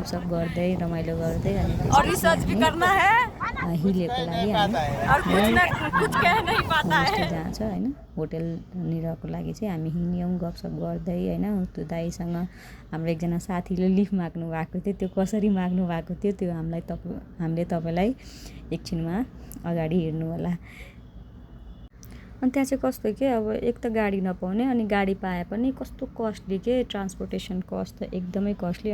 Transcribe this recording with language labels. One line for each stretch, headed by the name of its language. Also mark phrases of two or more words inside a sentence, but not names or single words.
Nepali: सब गर्दै रमाइलो गर्दै
Hindi: और रिसर्च भी करना है
Nepali: हिलेको लागि
Hindi: कुछ कह नहीं पाता है
Nepali: जहाँ छ होइन होटेलनिरको लागि चाहिँ हामी हिँड्यौँ गफसफ गर्दै होइन। त्यो दाइसँग हाम्रो एकजना साथीले लिफ्ट माग्नु भएको थियो। त्यो कसरी माग्नु भएको थियो त्यो हामीले तपाईँलाई एकछिनमा अगाडि हेर्नु होला। अनि त्यहाँ चाहिँ कस्तो के अब एक त गाडी नपाउने, अनि गाडी पाए पनि कस्तो कस्टली के,
English: transportation cost
Nepali: त एकदमै कस्टली।